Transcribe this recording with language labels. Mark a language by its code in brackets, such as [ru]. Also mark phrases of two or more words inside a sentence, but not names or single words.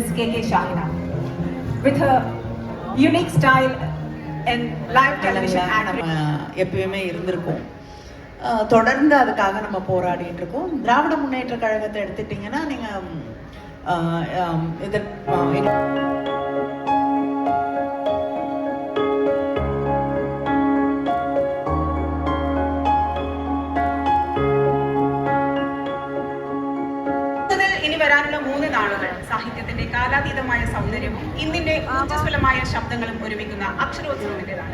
[en] K.K. Shahina, with her unique style in live television acting. [ta] எப்பயுமே இருந்திருக்கும். தொடர்ந்து அதுக்காக நம்ம போராடிட்டு இருக்கோம். திராவிட முன்னேற்ற கழகத்தை எடுத்துட்டீங்கன்னா நீங்க [ml] വരാനുള്ള 3 നാളുകൾ സാഹിത്യത്തിന്റെ കാലാതീതമായ സൗന്ദര്യവും ഇന്നിന്റെ ഊർജ്ജസ്വലമായ ശബ്ദങ്ങളും ഒരുമിക്കുന്ന അക്ഷരോത്സവത്തിൻ്റെതാണ്.